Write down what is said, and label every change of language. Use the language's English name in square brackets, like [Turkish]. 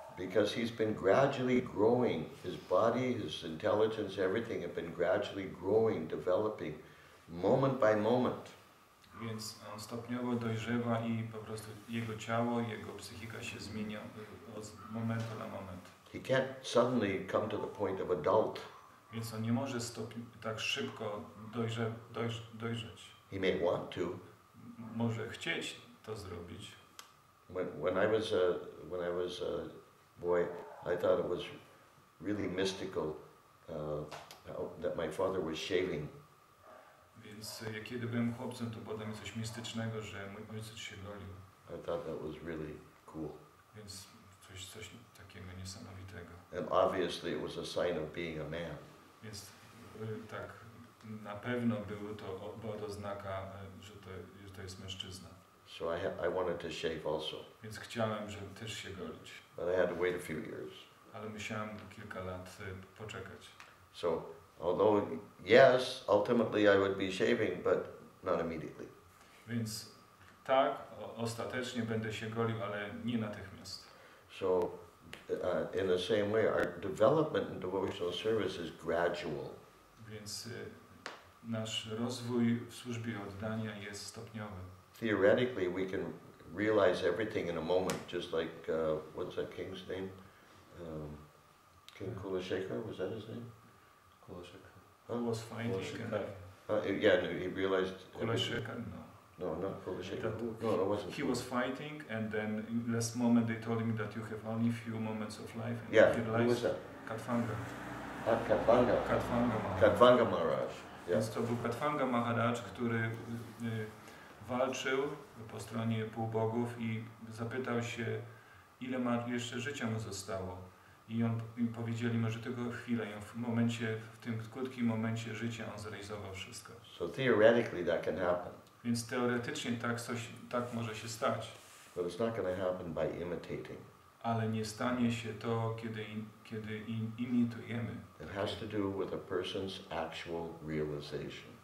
[English] Because he's been gradually growing, his body, his intelligence, everything have been gradually growing, developing, moment by moment. [Polish] Więc on stopniowo dojrzewa i po prostu jego ciało, jego psychika się zmienia od momentu na moment. [English] He can't suddenly come to the point of adult. [Polish] Więc on nie może tak szybko dojrzeć. [English] He may want to. [Polish] Może chcieć to zrobić. [English] When I was a boy, I thought it was really mystical that my father was shaving. [Polish] Więc kiedy byłem chłopcem, to było dla mnie coś mistycznego, że mój ojciec się golił. [English] I thought that was really cool. [Polish] Więc coś takiego niesamowitego. [English] And obviously it was a sign of being a man. [Polish] Więc tak, na pewno była to znaka, że to jest mężczyzna. [English] So I wanted to shave also. [Polish] Więc chciałem, żeby też się golić. [English] But I had to wait a few years. [Polish] Ale musiałem kilka lat poczekać. [English] So although yes, ultimately I would be shaving, but not immediately. [Polish] Więc tak, ostatecznie będę się golił, ale nie natychmiast. [English] So in the same way, our development in devotional service is gradual. [Polish] Więc nasz rozwój w służbie oddania jest stopniowy. [English] Theoretically, we can realize everything in a moment, just like, what's that king's name? King Kulashekar, was that his name? Kulashekar. Who was fighting? Yeah, no, he realized... Kulashekar, no. No, not Kulashekar. No, it wasn't. He was fighting, and then in last moment they told him that you have only few moments of life. And Yeah, he who was realized that? Katfanga. Katfanga. Katfanga Maharaj. Yeah. [Polish] Więc to był Katfanga Maharaj, który walczył po stronie półbogów i zapytał się, ile jeszcze życia mu zostało. I powiedzieli mu, że tylko chwilę. I w tym krótkim momencie życia on zrealizował wszystko. [English] So theoretically that can happen. [Polish] Więc teoretycznie tak może się stać. [English] But it's not going to happen by imitating. [Polish] Ale nie stanie się to, kiedy imitujemy. [English] It has to do with a person's actual realization.